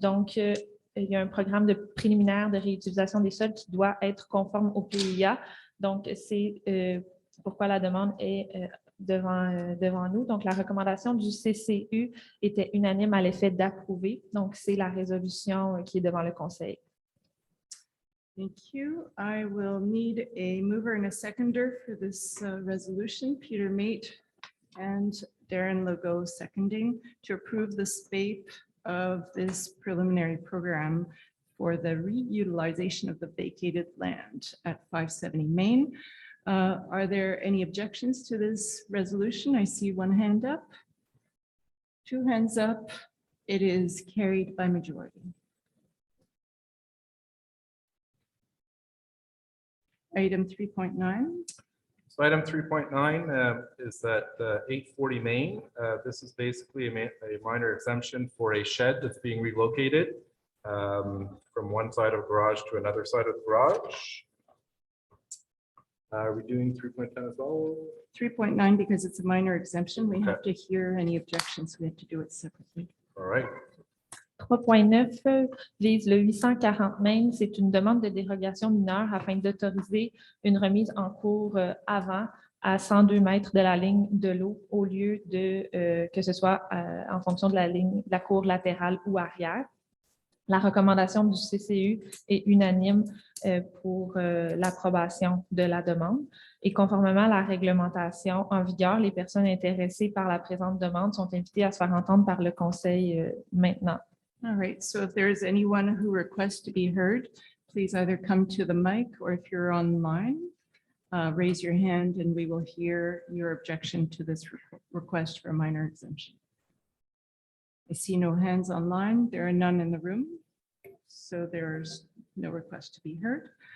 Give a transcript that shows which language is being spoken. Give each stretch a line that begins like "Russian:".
French: Donc, il y a un programme de préliminaire de réutilisation des sols qui doit être conforme au PIA. Donc, c'est pourquoi la demande est devant nous. Donc, la recommandation du CCU était unanime à l'effet d'approuver. Donc, c'est la résolution qui est devant le Conseil.
English: Thank you. I will need a mover and a seconder for this resolution. Peter Mate and Darren Legault seconding to approve the SPAPE of this preliminary program for the reutilization of the vacated land at 570 Main. Are there any objections to this resolution? I see one hand up. Two hands up. It is carried by majority. Item 3.9. So item 3.9 is that 840 Main. This is basically a minor exemption for a shed that's being relocated from one side of the garage to another side of the garage. Are we doing 3.10 as well? 3.9 because it's a minor exemption. We have to hear any objections. We have to do it separately. All right.
French: 3.9 vise le 840 Main. C'est une demande de dérogation mineure afin d'autoriser une remise en cours avant à 102 mètres de la ligne de l'eau au lieu de que ce soit en fonction de la cour latérale ou arrière. La recommandation du CCU est unanime pour l'approbation de la demande. Et conformément à la réglementation en vigueur, les personnes intéressées par la présente demande sont invitées à se faire entendre par le Conseil maintenant.
English: All right, so if there is anyone who requests to be heard, please either come to the mic or if you're online, raise your hand and we will hear your objection to this request for a minor exemption. I see no hands online. There are none in the room. So there's no request to be heard.